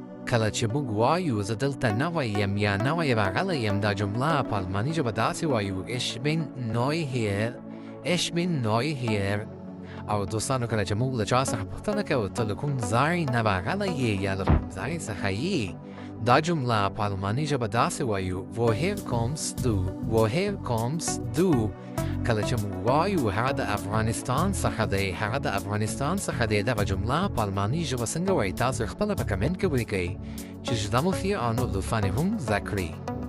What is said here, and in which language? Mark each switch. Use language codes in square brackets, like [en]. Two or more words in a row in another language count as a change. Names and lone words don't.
[ps] کله چې موږ وایو زه دلته نوی یم یا نوی راغلی یم دا جمله په الماني ژبه داسې وایو [de] ich bin neu hier ich bin neu hier [ps] او دوستانو کله چې موږ له چا څخه پوښتنه کوو ته له کوم ځای نه راغلی یې یا له کوم ځای څخه یې دا جمله په الماني ژبه داسې وایو [de] woher kommst du woher kommst du [ps] کله چې موږ وایو هغه د افغانستان څخه دی هغه د افغانستان څخه دی دغه جمله په الماني ژبه څنګه وایي تاسو خپله په کمنټ کې ولیکئ چې زده مو فی آنو لطفاً هم زده کړئ